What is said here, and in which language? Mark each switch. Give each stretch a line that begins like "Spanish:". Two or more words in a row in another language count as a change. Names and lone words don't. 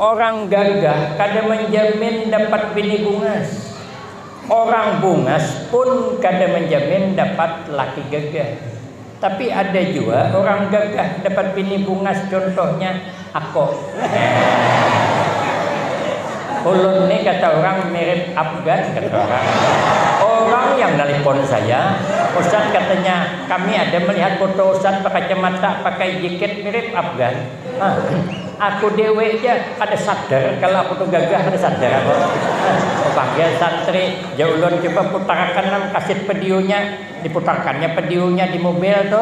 Banjar: Orang gagah kada menjamin dapat bini bungas. Orang bungas pun kada menjamin dapat laki gagah. Tapi ada juga orang gagah dapat bini bungas, contohnya aku. Ulun nih kata orang mirip Afgan, kata orang.
Indonesian: Orang yang nelpon saya, Ustaz katanya kami ada melihat foto Ustaz pakai kacamata, pakai jaket mirip Afgan.
Banjar: Aku dewe aja ada sadar kalau aku tuh gagah, ada sadar aku. Panggil santri, Ulun coba putarkan kaset videonya, diputarkannya videonya di mobil tuh.